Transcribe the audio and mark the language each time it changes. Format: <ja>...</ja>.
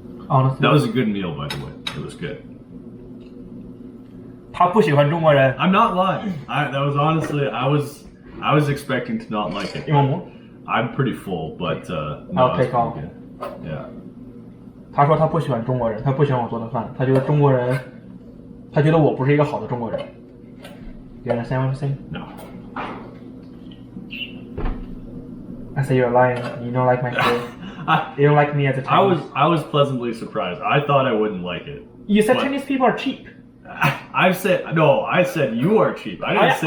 <en>Honestly, That was a good meal, by the way. It was good.</en> <zh>他不喜欢中国人。</zh> <en>I'm not lying. That was honestly I was expecting to not like it. You want more? I'm pretty full, but no, I'll it's take off. pretty good. Yeah.</en> <zh>他说他不喜欢中国人，他不喜欢我做的饭，他觉得中国人，他觉得我不是一个好的中国人。</zh> <en>You understand what I'm saying? No. I say you're lying. You don't like my food. You don't like me as a Chinese. I was pleasantly surprised. I thought I wouldn't like it. You said but- Chinese people are cheap. I said you are cheap. I didn't say</en>